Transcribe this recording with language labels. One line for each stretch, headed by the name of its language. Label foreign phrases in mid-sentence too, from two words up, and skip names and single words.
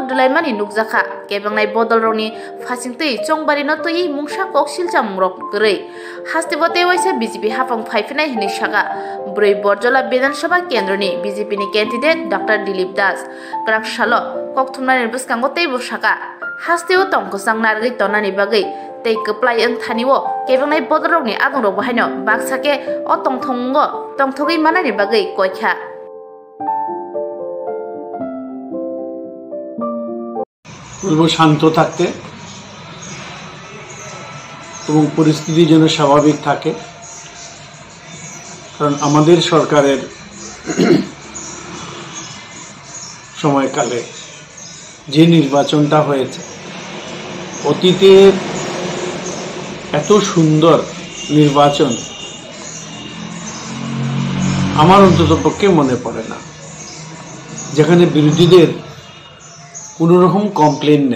Kok Borok: दुलायमानि नुकजाखा केबंनाय बदलरनि फासिंतै चंबारिनो तोयि मुंसा कक सिलचा मुरक गरै हास्तेबते वैसे बीजेपी हापां फाइफिनाय हिनि सागा ब्रै बरजला विधानसभा केन्द्रनि बीजेपी नि कैंडिडेट डॉक्टर दिलीप दास ग्राक सालो कक्थुमनानि बुसकांगो तैबो सागा हास्तेओ तंकसां नारगै तनानि बागै tei keplai ang thaniwo kebongnai bodorokni agongrok bahaino baksake o tongthogoi manani bagui koikha
Bangla: বলবো শান্ত থাকতে এবং পরিস্থিতি যেন স্বাভাবিক থাকে, কারণ আমাদের সরকারের সময়কালে যে নির্বাচনটা হয়েছে অতীতের এত সুন্দর নির্বাচন আমার অন্ততপক্ষে মনে পড়ে না, যেখানে বিরোধীদের কোনো রকম কমপ্লেন নেই।